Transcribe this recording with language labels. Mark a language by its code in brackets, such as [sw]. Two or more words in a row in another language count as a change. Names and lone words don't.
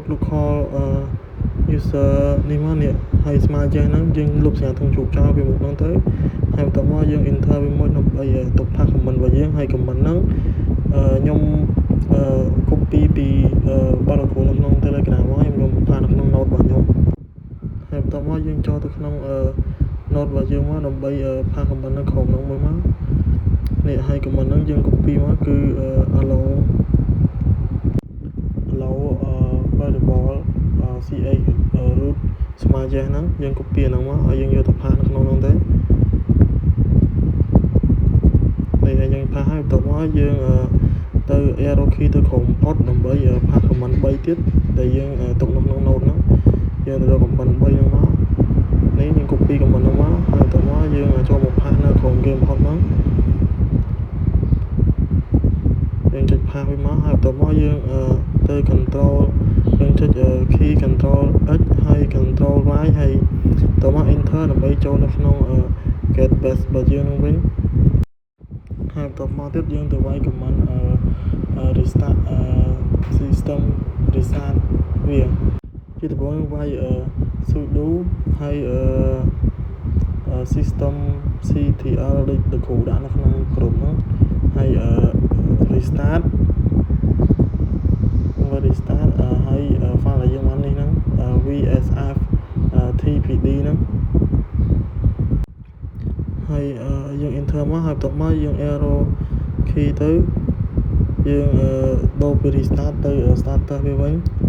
[en] local user [km] នេះមកនេះហើយស្មើចេះហ្នឹងយើងលុបសញ្ញាធំជោគចោលពីមុខហ្នឹងទៅហើយបន្ទាប់មកយើង enter វាមួយដើម្បីទុកថា comment របស់យើងហើយ comment ហ្នឹងខ្ញុំ copy ពីបទលោកគ្រូនៅក្នុង Telegram មកខ្ញុំផាសនៅក្នុង note របស់ខ្ញុំហើយបន្ទាប់មកយើងចូលទៅក្នុងnote របស់យើងមកដើម្បីផាស comment នៅក្រុមហ្នឹងមួយមកនេះហើយ comment ហ្នឹងយើង copy មកគឺ allow [en] variable CX root [km] ស្មើចេះហ្នឹងយើង copy ហ្នឹងមកហើយយើងយកទៅផាសនៅក្នុងហ្នឹងទៅនេះហើយយើងផាសហើយបន្ទាប់មកយើងទៅ [en] arrow key [km] ទៅក្រុម import ដើម្បីផាស comment 3 ទៀតដែលយើងទុកនៅក្នុង note ហ្នឹងយើងទៅរក comment 3ហ្នឹងមកនេះយើង copy comment ហ្នឹងមកហើយបន្ទាប់មកយើងចូលមកផាសនៅក្រុម [en] game import [km] ហ្នឹង យើងចុចផាសវាមកហើយបន្ទាប់មកយើងទៅ control យើងចុច [en] key control x [km] ហើយ [en] control y [km] ហើយបន្ទាប់មក enter ដើម្បីចូលនៅក្នុង [en] get base [km] របស់យើងហ្នឹងវិញហើយបន្ទាប់មកទៀតយើងទៅវាយ [en] command restart system restart [km] វាជាដំបូងយើងវាយ sudo ហើយ [en] system ctl [km] ដូចលោកគ្រូដាក់នៅក្នុងក្រុមហ្នឹងហើយ restart ហើយ file ដែលយើងបាននេះហ្នឹង [en] vsf tpd [km] ហ្នឹងហើយយើង enter មកហើយបន្ទាប់មកយើង [en] arrow key [km] ទៅយើងដូរពី restart ទៅ starter វាវិញ